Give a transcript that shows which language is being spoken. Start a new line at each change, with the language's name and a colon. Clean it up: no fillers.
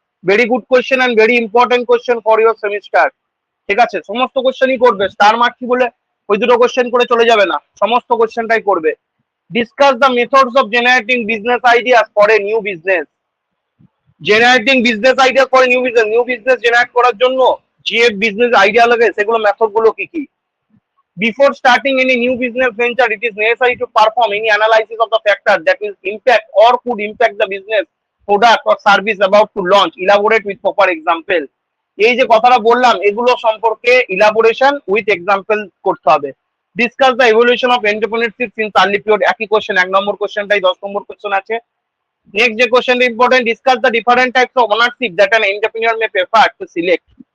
English: Very good question and very important question for your semester.
Bangla: ঠিক আছে, সমস্ত কোয়েশ্চেনই করবে, স্টার মার্ক কি বলে ওই দুটো কোয়েশ্চেন করে চলে যাবে না, সমস্ত কোয়েশ্চেনটাই করবে।
English: Discuss the methods of generating business ideas for a new business. Generating business idea for new business,
Bangla: new business generate করার জন্য যে বিজনেস আইডিয়া লাগে, সেগুলো মেথড গুলো কি কি।
English: Before starting any new business venture, it is necessary to perform any analysis of the factors that will impact or could impact the business, product or service about to launch. Elaborate with proper example.
Bangla: এই যে কথাটা বললাম, এগুলো সম্পর্কে
English: elaboration with example
Bangla: করতে হবে।
English: discuss the evolution of entrepreneurship since early period,
Bangla: একই question, 1 নম্বর কোশ্চেনটাই 10 নম্বর question আছে। নেক্সট যে কোশ্চেনটা important,
English: Discuss the different types of ownership that an entrepreneur may prefer to select.